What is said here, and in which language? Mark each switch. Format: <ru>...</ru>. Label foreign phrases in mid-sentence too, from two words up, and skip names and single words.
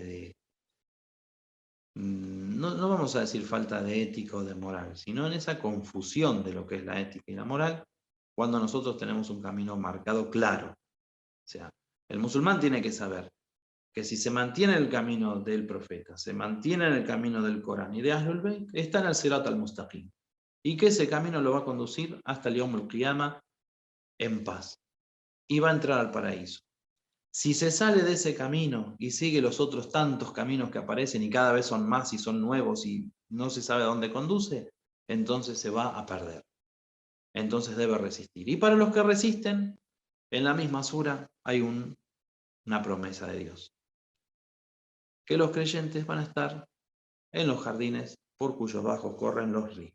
<es>no vamos a decir falta de ética o de moral, sino en esa confusión de lo que es la ética y la moral, cuando nosotros tenemos un camino marcado claro. O sea, el musulmán tiene que saber que si se mantiene en el camino del profeta, se mantiene en el camino del Corán y de</es> <ar>أهل البيت,</ar> <es>está en el</es> <ar>الصراط المستقيم,</ar> <es>y que ese camino lo va a conducir hasta el</es> <ar>يوم القيامة</ar> <es>en paz, y va a entrar al paraíso. Si se sale de ese camino y sigue los otros tantos caminos que aparecen, y cada vez son más y son nuevos y no se sabe a dónde conduce, entonces se va a perder. Entonces debe resistir. Y para los que resisten, en la misma sura hay una promesa de Dios, que los creyentes van a estar en los jardines por cuyos bajos corren los ríos.</es>